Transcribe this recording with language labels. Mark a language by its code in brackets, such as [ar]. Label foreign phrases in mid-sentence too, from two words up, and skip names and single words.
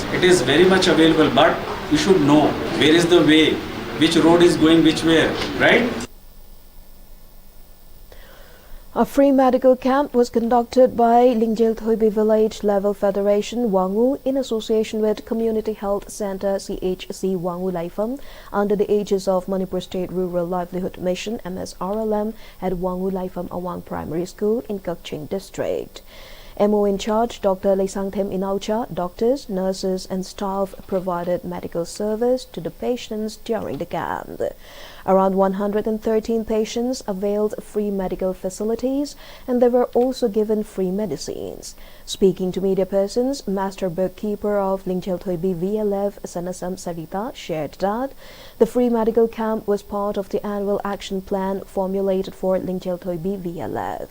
[en] It is very much available, but you should know where is the way, which road is going which way, right? A free medical camp was conducted by Lingjel Thoibi Village Level Federation Wangu in association with Community Health Center CHC Wangu Laifam under the aegis of Manipur State Rural Livelihood Mission MSRLM at Wangu Laifam Awang Primary School in Kakching District. MO in charge Dr. Leisangthem Inaucha, doctors, nurses and staff provided medical service to the patients during the camp. Around 113 patients availed free medical facilities and they were also given free medicines. Speaking to media persons, Master Bookkeeper of Lingjel Thoibi VLF Sanasam Sarita shared that the free medical camp was part of the annual action plan formulated for Lingjel Thoibi VLF.